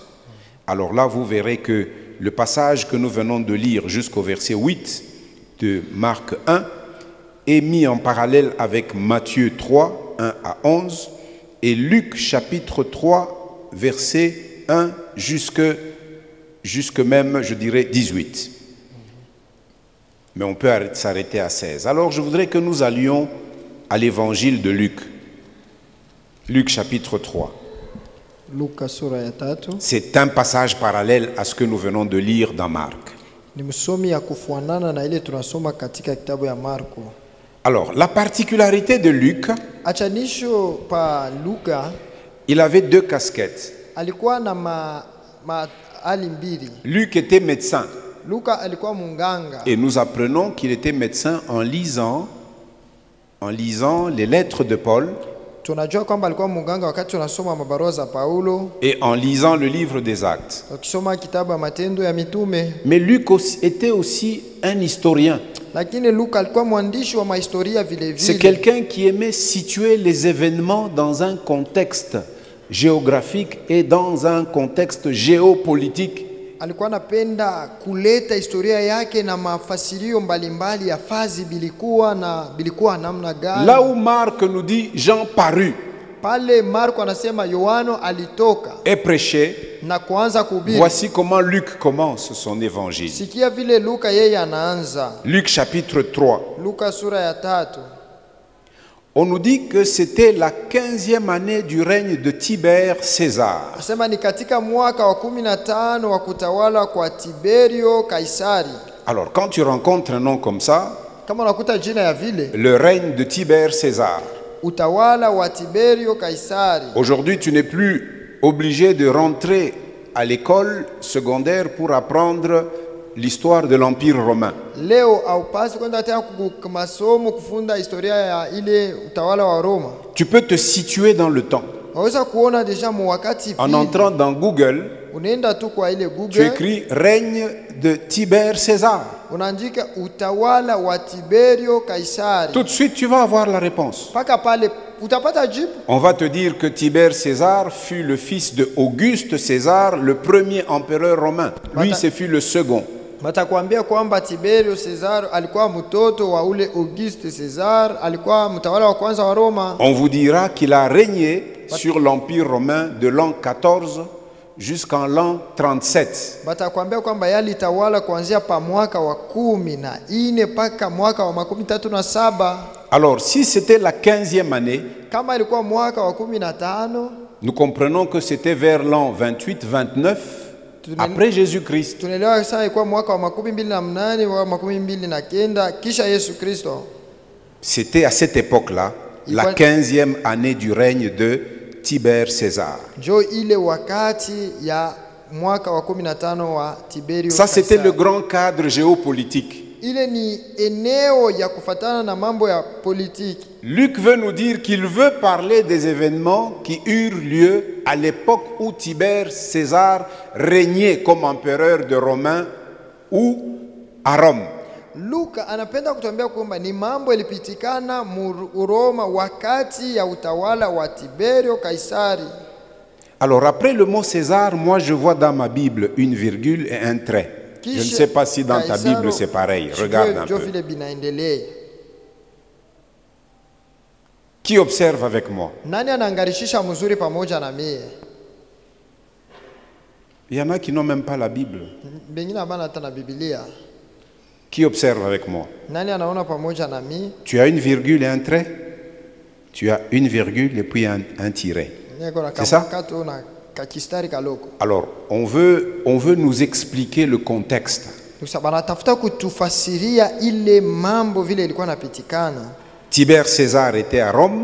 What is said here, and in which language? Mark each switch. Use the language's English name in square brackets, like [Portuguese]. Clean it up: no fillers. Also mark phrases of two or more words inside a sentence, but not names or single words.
[French] Alors là, vous verrez que le passage que nous venons de lire jusqu'au verset 8 de Marc 1 est mis en parallèle avec Matthieu 3, 1 à 11, et Luc chapitre 3, verset 1 jusque même, je dirais, 18. Mais on peut s'arrêter à 16. Alors je voudrais que nous allions à l'évangile de Luc. Luc chapitre 3. [Swahili] Luka sura ya 3. [French] C'est un passage parallèle à ce que nous venons de lire dans Marc. [Swahili] Ni msomi ya kufuanana na ile tunasoma katika kitabu ya Marko. [French] Alors, la particularité de Luc, [Swahili] Achanisho pa Luka, [French] il avait deux casquettes. [Swahili] alikuwa na hali mbili. [French] Luc était médecin. [Swahili] Luka alikuwa munganga. [French] Et nous apprenons qu'il était médecin en lisant les lettres de Paul [Swahili] Tunajua kwamba alikuwa munganga wakati tunasoma mabarua za Paulo [French] et en lisant le livre des Actes. [Swahili] ukisoma kitabu ya Matendo ya Mitume. [French] Mais Luc était aussi un historien. [Swahili] Lakini Luka alikuwa mwandishi wa mahistoria vile vile. [French] C'est quelqu'un qui aimait situer les événements dans un contexte géographique et dans un contexte géopolitique. [Swahili] Alikuwa anapenda kuleta historia yake na mafasirio mbalimbali ya fazi bilikuwa namna gani. [French] Là où Marc nous dit Jean parut, [Swahili] pale Marko anasema Yohano alitoka [French] et prêchait, [Swahili] na kuanza kuhubiri. [French] voici comment Luc commence son évangile. [Swahili] Sikia vile Luka yeye anaanza. [French] Luc chapitre 3. [Swahili] Luka sura ya 3. [French] On nous dit que c'était la 15e année du règne de Tibère César. [Swahili] Asema ni katika mwaka wa 15 wa kutawala kwa Tiberio Kaisari. [French] Alors quand tu rencontres un nom comme ça, [Swahili] Kama unakuta jina ya vile, [French] le règne de Tibère César. [Swahili] utawala wa Tiberio Kaisari. [French] Aujourd'hui, tu n'es plus obligé de rentrer à l'école secondaire pour apprendre l'histoire de l'Empire romain. [Swahili] Leo haupasi kwenda tena kumasomo kufunda historia ya ile utawala wa Roma. [French] Tu peux te situer dans le temps. [Swahili] Waweza kuona deja mu wakati [French] En [Swahili] vile. [French] entrant dans Google, [Swahili] Unaenda tu kwa ile [French] tu Google, écris règne de Tibère César. [Swahili] unaandika utawala wa Tiberio Kaisari. [French] Tout de suite, tu vas avoir la réponse. [Swahili] Paka pale utapata jibu. [French] On va te dire que Tibère César fut le fils de Auguste César, le premier empereur romain. Lui, ce fut le second. [Swahili] Batakwambia kwamba Tiberio Cesar alikuwa mtoto wa ule Auguste Cesar, alikuwa mtawala wa kwanza wa Roma. [French] On vous dira qu'il a régné sur l'Empire romain de l'an 14 jusqu'en l'an 37. [Swahili] Batakwambia kwamba yali tawala kuanzia pa mwaka wa 14 paka mwaka wa 37. [French] Alors, si c'était la 15e année, [Swahili] Kama ilikuwa mwaka wa 15, [French] nous comprenons que c'était vers l'an 28-29 après Jésus-Christ. [Swahili] tunaelewa sasa ilikuwa mwaka wa 28 wa 29 kisha Yesu Kristo. [French] C'était à cette époque-là, la 15e année du règne de Tibère César. [Swahili] Jo ile wakati ya mwaka wa 15 wa Tiberio. [French] Ça, c'était [Swahili] Kaisari. [French] le grand cadre géopolitique. [Swahili] Ile ni eneo ya kufatana na mambo ya politiki. [French] Luc veut nous dire qu'il veut parler des événements qui eurent lieu à l'époque où Tibère César régnait comme empereur de Romains ou à Rome. [Swahili] Luka anapenda kutuambia kwamba ni mambo yalipitikana Roma wakati ya utawala wa Tiberio Kaisari. [French] Alors après le mot César, moi je vois dans ma Bible une virgule et un trait. Je ne sais pas si dans ta Bible c'est pareil. Regarde un peu. Qui observe avec moi? [Swahili] Nani anaangarishisha mzuri pamoja na mie? [French] Il y en a qui n'ont même pas la Bible. [Swahili] Bengine abana hata na Biblia. [French] Qui observe avec moi? [Swahili] Nani anaona pamoja na mie? [French] Tu as une virgule et un trait? Tu as une virgule et puis un tiret. C'est ça? Alors, on veut nous expliquer le contexte. Tibère César était à Rome,